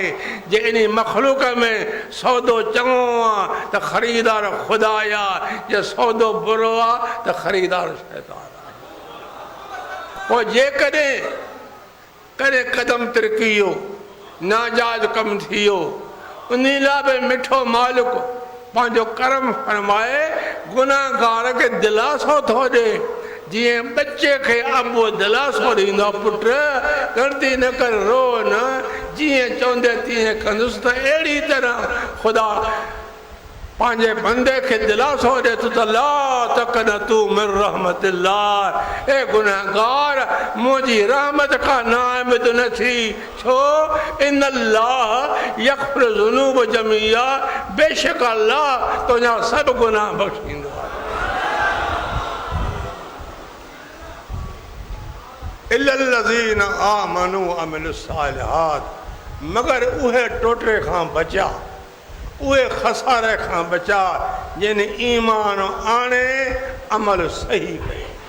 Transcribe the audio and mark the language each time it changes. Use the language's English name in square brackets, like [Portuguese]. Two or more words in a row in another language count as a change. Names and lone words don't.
[Sindhi] जे इन मखलूक में सौदो चङो आहे त खरीदार खुदा आहे, जे सौदो बुरो आहे त खरीदार शैतान आहे। पोइ जेकॾहिं कॾहिं क़दम तिरकी वियो, नाजाइज़ कमु थी वियो, उन लाइ बि मिठो मालिक पंहिंजो करम फरमाए गुनाहगार खे दिलासो थो ॾे। जिए बच्चे के अबो दिलासो ॾींदो, पुट ग़लती न कर, रो न, जिए चवंदे तीअं कंदुसि। त अहिड़ी तरह ख़ुदा पंहिंजे बंदे खे दिलासो ॾे त [Arabic] لا تقنطوا من رحمة الله, [Sindhi] ए गुनाहगार मुंहिंजी रहमत खां नाउमीद न थी। छो? [Arabic] إن الله يغفر الذنوب جميعا, [Sindhi] बेशक अल्लाह तुंहिंजा सभु गुनाह बख़्शींदो आहे। [Arabic] إلا الذين آمنوا عملوا الصالحات, [Sindhi] मगर उहे टोटे खां बचा, उहे खसारे खां बचा जिन ईमान आणे अमल सही कयो।